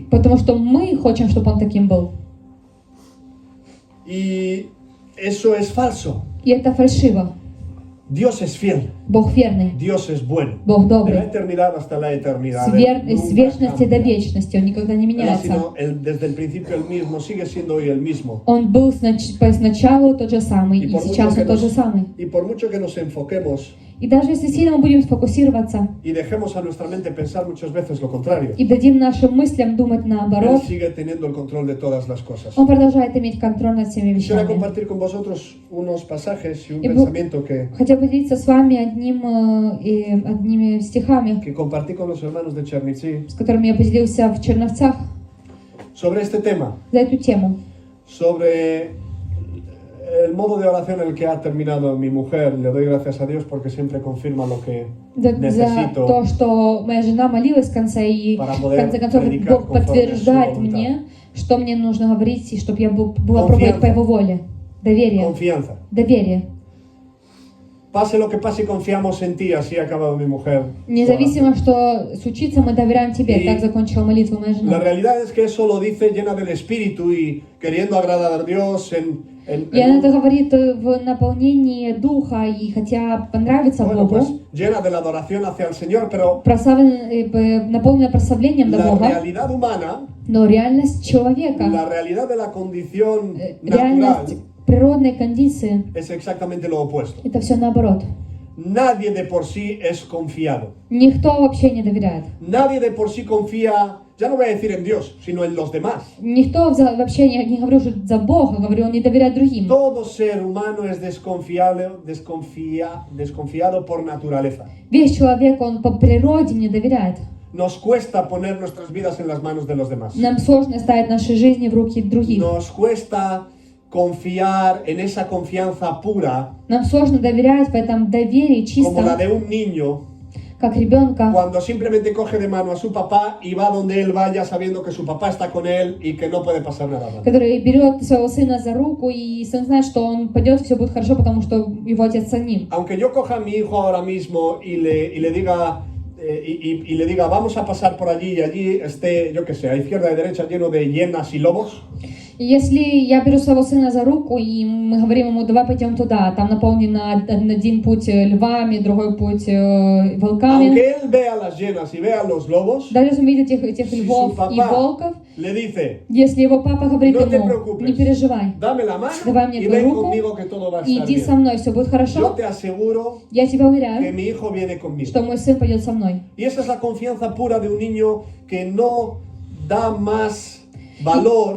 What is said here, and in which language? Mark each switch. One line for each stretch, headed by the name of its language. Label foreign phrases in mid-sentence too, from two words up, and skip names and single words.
Russian: Потому что мы хотим, чтобы Он таким был.
Spanish: Y eso es falso.
Russian: И это фальшиво.
Spanish: Dios es fiel.
Russian: Бог верный.
Spanish: Dios es bueno.
Russian: Бог
Spanish: De la
Russian: добрый.
Spanish: eternidad hasta la eternidad.
Russian: С
Spanish: Él
Russian: вечности
Spanish: nunca
Russian: до
Spanish: cambia.
Russian: вечности. Он никогда не
Spanish: Él ha
Russian: меняется.
Spanish: sido desde el principio el mismo, sigue siendo hoy el mismo.
Russian: Он был сначала тот же самый, и
Spanish: por
Russian: сейчас
Spanish: mucho
Russian: Он
Spanish: que
Russian: тот же
Spanish: nos-
Russian: самый.
Spanish: y por mucho que nos enfoquemos
Russian: И даже если сильно мы будем сфокусироваться
Spanish: y dejemos a nuestra mente pensar muchas veces lo contrario,
Russian: и дадим нашим мыслям думать
Spanish: Él
Russian: наоборот,
Spanish: sigue teniendo el control de todas las cosas.
Russian: Он продолжает иметь контроль над всеми
Spanish: Quisiera
Russian: вещами.
Spanish: compartir con vosotros unos pasajes y un Y bu- pensamiento
Russian: Хотел поделиться с вами одними стихами,
Spanish: que compartí con los hermanos de Chernivtsi
Russian: с которыми я поделился в Черновцах
Spanish: sobre este tema,
Russian: за эту тему.
Spanish: sobre el modo de oración en el que ha terminado mi mujer. Le doy gracias a Dios porque siempre confirma lo que
Russian: За
Spanish: necesito
Russian: то, что моя жена молилась в конце, и
Spanish: para
Russian: в
Spanish: poder
Russian: конце концов
Spanish: predicar
Russian: Бог
Spanish: conforme a su
Russian: подтверждает
Spanish: voluntad.
Russian: мне, что мне нужно говорить, и чтобы я была проповедь по Его воле. Доверие.
Spanish: Confianza.
Russian: Доверие.
Spanish: Pase lo que pase, confiamos en ti. Así ha acabado mi mujer.
Russian: Независимо, что случится, мы доверяем Тебе. И Так закончила молитву моя
Spanish: La
Russian: жена.
Spanish: realidad es que eso lo dice llena del Espíritu y queriendo agradar a Dios
Russian: И она это говорит в наполнении Духа, и хотя понравится
Spanish: bueno, pues
Russian: Богу,
Spanish: llena de la adoración hacia el Señor, pero
Russian: наполнена прославлением до
Spanish: la
Russian: Бога,
Spanish: realidad humana,
Russian: но реальность человека,
Spanish: la realidad de la condición natural
Russian: реальность природной кондиции,
Spanish: es exactamente lo opuesto.
Russian: это все наоборот.
Spanish: nadie de por sí es confiado.
Russian: Никто вообще не доверяет.
Spanish: Nadie de por sí confía, ya no voy a decir en Dios, sino en los demás.
Russian: Никто вообще не говорю уже за Бога, говорю, он не доверяет другим.
Spanish: Todo ser humano es desconfiado por naturaleza.
Russian: Весь человек, он по природе не доверяет.
Spanish: Nos cuesta poner nuestras vidas en las manos de los demás.
Russian: Нам сложно ставить наши жизни в руки других.
Spanish: Nos cuesta confiar en esa confianza pura,
Russian: Нам сложно доверять в этом доверии
Spanish: como la
Russian: чисто,
Spanish: de un niño,
Russian: как ребенка,
Spanish: cuando simplemente coge de mano a su papá y va donde él vaya sabiendo que su papá está con él y que no puede pasar nada mal.
Russian: который берет своего сына за руку, и сын знает, что он пойдет, и все будет хорошо, потому что его отец с ним.
Spanish: Aunque yo coja a mi hijo ahora mismo y le diga vamos a pasar por allí y allí esté, yo que sé, a izquierda y derecha lleno de hienas y lobos,
Russian: И если я беру своего сына за руку, и мы говорим ему, давай пойдем туда, там наполнено один путь львами, другой путь волками.
Spanish: aunque él vea las hienas y vea los lobos,
Russian: Даже если он видит этих
Spanish: si
Russian: львов
Spanish: su
Russian: и
Spanish: papá
Russian: волков,
Spanish: le dice,
Russian: если его папа говорит
Spanish: no te
Russian: ему,
Spanish: preocupes,
Russian: не переживай,
Spanish: dame la mano
Russian: давай мне
Spanish: y
Russian: твою
Spanish: ven
Russian: руку,
Spanish: conmigo que todo va a
Russian: и
Spanish: estar
Russian: иди со
Spanish: bien.
Russian: мной, все будет
Spanish: Yo
Russian: хорошо,
Spanish: te aseguro
Russian: я тебя
Spanish: que
Russian: уверяю,
Spanish: mi hijo viene conmigo.
Russian: что мой сын пойдет со мной.
Spanish: Y esa es la confianza pura de un niño que no da más valor